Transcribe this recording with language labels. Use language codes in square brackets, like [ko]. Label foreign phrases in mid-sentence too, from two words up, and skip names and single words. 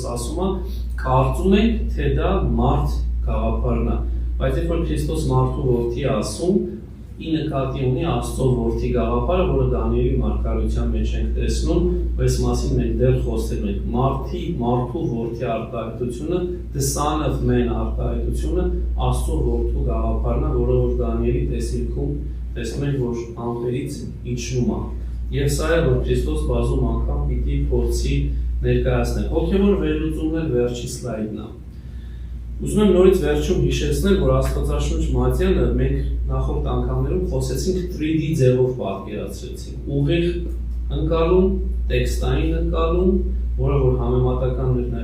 [hy] ասում է, կարծում ենք, թե դա մարդ գաղափարն է, բայց երբ որ Քրիստոս մարդու որդի ասում, ի նկատի ունի Աստծո որդի գաղափարը, որը Դանիելի մարգարության մեջ ենք տեսնում, այս մասին մենք դեռ խոսել ենք, մարդու որդի արտահայտությունը, [en] the son of man [hy] արտահայտությունը Աստծո որդու գաղափարն է, որը որ Դանիելի տեսիլքում տեսնում ենք, որ ամպերից իջնում է։ Եվ սա է, որ Քրիստոս բազում անգամ պիտի փորձի ներկայացնել։ Հոգևոր վերլուծումն էլ վերջի սլայդն է։ Ուզում եմ նորից վերջում հիշեցնել, որ Աստվածաշունչ Մատթեանը մենք նախորդ անգամներում խոսեցինք 3D ձևով պատկերացրեցինք։ Ուղիղ ընկալում, տեքստային ընկալում, որը որ համեմատական էր